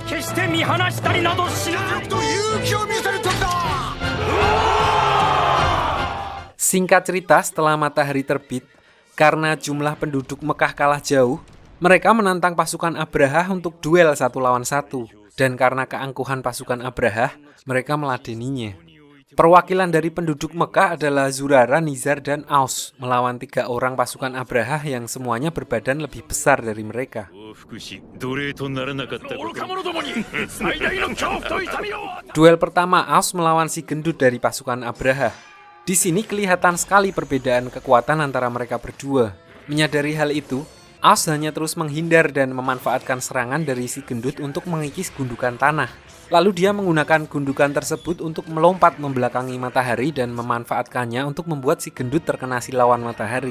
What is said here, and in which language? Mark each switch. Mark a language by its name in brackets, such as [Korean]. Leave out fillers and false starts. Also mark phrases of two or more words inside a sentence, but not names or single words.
[Indonesian] Singkat cerita, setelah matahari terbit, karena jumlah penduduk Mekah kalah jauh, mereka menantang pasukan Abraha untuk duel 1 lawan 1. Dan karena keangkuhan pasukan Abraha, mereka meladeninya. Perwakilan dari penduduk Mekah adalah Zurara, Nizar, dan Aus melawan 3 orang pasukan Abraha yang semuanya berbadan lebih besar dari mereka. [Japanese] 往復し奴隷とならなかったこと。愚か者どもに最大の恐怖と痛みを。 [Indonesian] Duel pertama Aus melawan si gendut dari pasukan Abraha. Di sini kelihatan sekali perbedaan kekuatan antara mereka berdua. Menyadari hal itu, Aus hanya terus menghindar dan memanfaatkan serangan dari si gendut untuk mengikis gundukan tanah. Lalu dia menggunakan gundukan tersebut untuk melompat membelakangi matahari dan memanfaatkannya untuk membuat si gendut terkena silawan matahari.